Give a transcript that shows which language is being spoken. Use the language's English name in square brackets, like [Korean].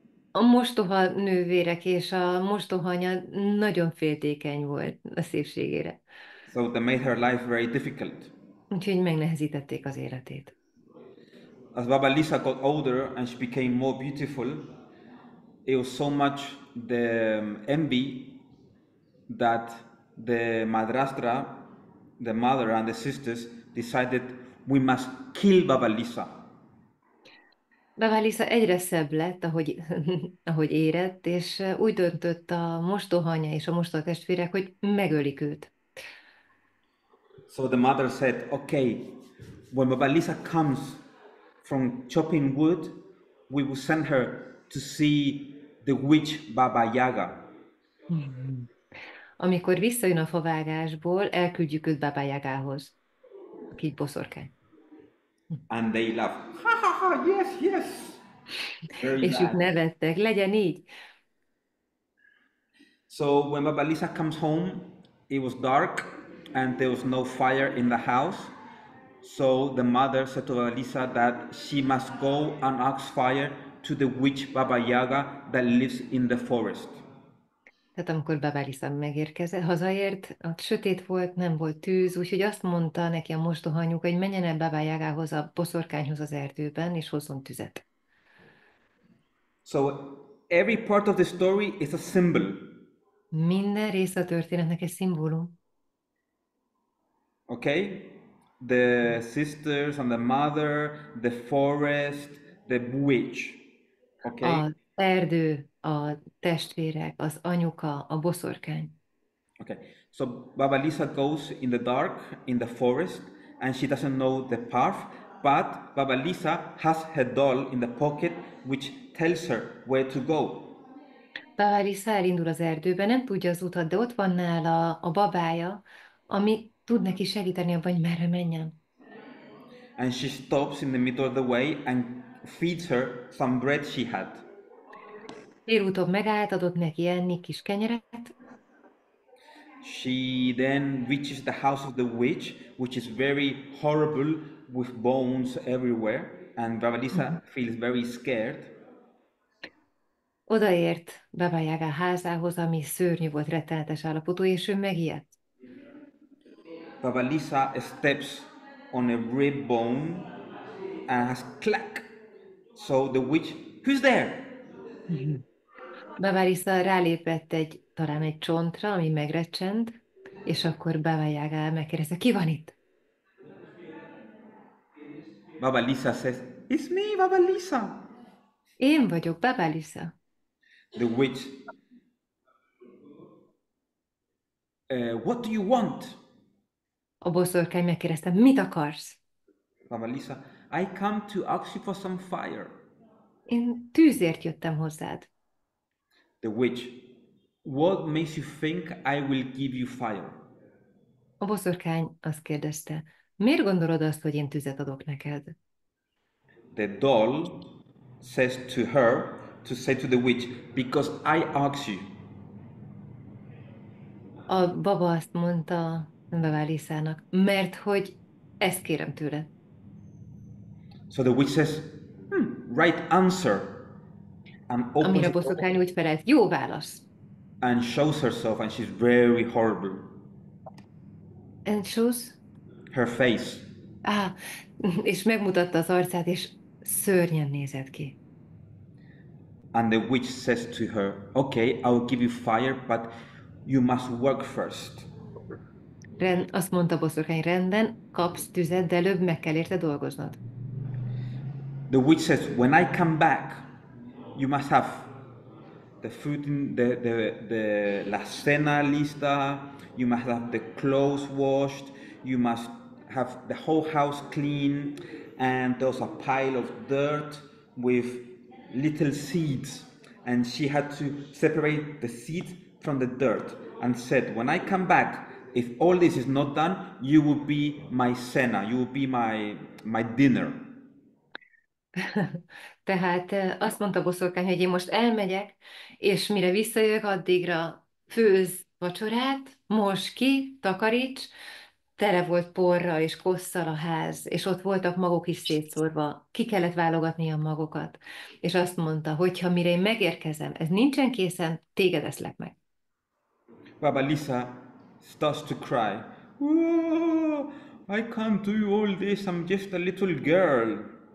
[Hungarian] A mostoha nővérek és a mostoha anya nagyon féltékeny volt a szépségére. [English] So they made her life very difficult. [Hungarian] Úgyhogy megnehezítették az életét. [English] As Baba Lisa got older and she became more beautiful, it was so much the envy that the madrastra, the mother and the sisters decided we must kill Baba Lisa. [Hungarian] Baba Lisa egyre szebb lett, ahogy érett, és úgy döntött a mostoha anya és a mostoha testvérek, hogy megölik őt. [English] So the mother said, okay, when Baba Lisa comes from chopping wood, we will send her to see the witch Baba Yaga. [Hungarian] Amikor visszajön a favágásból, elküldjük őt Baba Yagához, aki egy boszorkány. [English] And they laugh, ha ha ha, yes, yes. Very [Hungarian] És ők [English] bad. [Hungarian] nevettek, legyen így. [English] So when Baba Lisa comes home, it was dark and there was no fire in the house. So the mother said to Baba Lisa that she must go and ask fire to the witch Baba Yaga that lives in the forest. [Hungarian] Tehát amikor Baba Lisa megérkezett, hazaért, ott sötét volt, nem volt tűz, úgyhogy azt mondta neki a mostoha anyuka, hogy menjen el Baba Yagához, a boszorkányhoz az erdőben, és hozzon tüzet. [English] So every part of the story is a symbol. [Hungarian] Minden része a történetnek egy szimbólum. [English] Okay? The sisters and the mother, the forest, the witch. Okay? [Hungarian] Az erdő, a testvérek, az anyuka, a boszorkány. [English] Okay. So Baba Lisa goes in the dark in the forest and she doesn't know the path, but Baba Lisa has her doll in the pocket which tells her where to go. [Hungarian] Baba Lisa elindul az erdőbe, nem tudja az utat, de ott van nála a babája, ami tud neki segíteni abban, hogy merre menjen. [English] And she stops in the middle of the way and feeds her some bread she had. [Hungarian] Félúton megállt, adott neki enni kis kenyeret, [English] She then reaches the house of the witch, which is very horrible with bones everywhere, and Baba Lisa feels very scared. [Hungarian] odaért Baba Yaga házához, ami szörnyű volt, rettenetes állapotú, és ő megijedt. [English] Baba Lisa steps on a rib bone and has clack. So the witch, who's there? [Hungarian] Baba Lisa rálépett talán egy csontra, ami megrecsent, és akkor Baba Yaga megkérdezte, ki van itt? [English] Baba Lisa says, it's me, Baba Lisa. [Hungarian] Én vagyok, Baba Lisa. [English] The witch, what do you want? [Hungarian] A boszorkány megkérdezte, mit akarsz? [English] Baba Lisa, I come to ask you for some fire. [Hungarian] Én tűzért jöttem hozzád. [English] The witch, what makes you think I will give you fire? [Hungarian] A boszorkány azt kérdezte, miért gondolod azt, hogy én tüzet adok neked? [English] The doll says to her to say to the witch, because I asked you. [Hungarian] A baba azt mondta Baba Lisának, mert hogy ezt kérem tőled. [English] So the witch says, right answer. And opens [Hungarian] Amire a [English] it [Hungarian] boszorkány úgy felelt, jó válasz. [English] and shows herself, and she's very horrible. And shows? Her face. [Hungarian] És megmutatta az arcát, és szörnyen nézett ki. [English] And the witch says to her, okay, I will give you fire, but you must work first. [Hungarian] Azt mondta a boszorkány, rendben, kapsz tüzet, de előbb meg kell érte dolgoznod. [English] The witch says, when I come back, you must have the food, the [Spanish] la cena lista, [English] you must have the clothes washed, you must have the whole house clean, and there's a pile of dirt with little seeds. And she had to separate the seeds from the dirt and said, when I come back, if all this is not done, you will be my cena, you will be my dinner. [Hungarian] Tehát azt mondta a boszorkány, hogy én most elmegyek, és mire visszajövök, addigra főz vacsorát, mos ki, takaríts, tele volt porral és kosszal a ház, és ott voltak magok is szétszórva, ki kellett válogatni a magokat, és azt mondta, hogy ha mire én megérkezem, ez nincsen készen, téged eszlek meg. [English] Baba Lisa starts to cry. "Oh, I can't do all this, I'm just a little girl."